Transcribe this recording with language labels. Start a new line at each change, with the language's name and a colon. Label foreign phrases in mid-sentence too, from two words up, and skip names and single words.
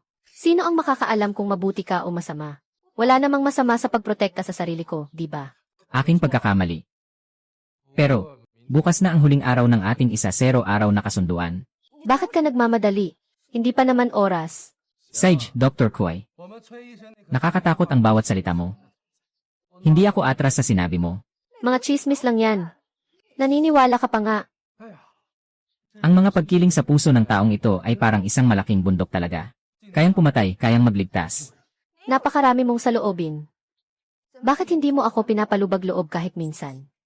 Filipino: Sino ang makakaalam kung mabuti ka o masama? Wala namang masama sa pagprotekta sa sarili ko, di ba? Aking pagkakamali. Pero, bukas na ang huling araw ng ating 1-0 araw na kasunduan. Bakit ka nagmamadali? Hindi pa naman oras. Sage, Dr. Kuai,
Chinese: 我们崔医生那个
Filipino: nakakatakot ang bawat salita mo. Hindi ako atras sa sinabi mo. Mga chismis lang yan. Naniniwala ka pa nga.
Chinese: 哎呀，
Filipino: Ang mga pagkiling sa puso ng taong ito ay parang isang malaking bundok talaga. Kayang pumatay, kayang magligtas. Napakarami mong saloobin. Bakit hindi mo ako pinapalubag loob kahit minsan?